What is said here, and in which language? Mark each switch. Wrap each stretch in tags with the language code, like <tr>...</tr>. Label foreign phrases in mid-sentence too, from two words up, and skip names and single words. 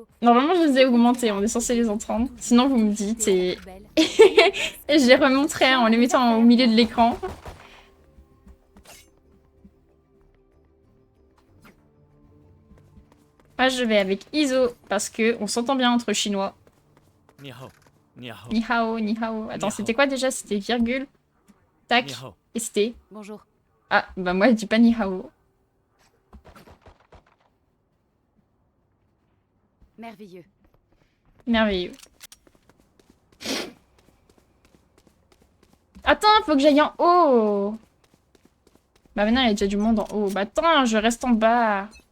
<fr>Normalement, je les ai augmentés, on est censé les entendre. Sinon, vous me dites et... Poubelle. et je les remonterai en les mettant au milieu de l'écran. Moi, je vais avec Iso, parce que on s'entend bien entre chinois.</fr> <zh>你好。你好. 你好，你好.</zh> <fr>Attends,</fr> <zh>Ni</zh> <fr>c'était</fr> <zh>hao.</zh> <fr>quoi déjà? C'était virgule, tac,</fr> <zh>你好.</zh> <fr>et c'était... Bonjour. Ah, bah moi, je dis pas</fr> <zh>你好.</zh> <fr>Merveilleux. Merveilleux. Attends, faut que j'aille en haut. Bah maintenant, il y a déjà du monde en haut. Bah attends, je reste en bas.</fr>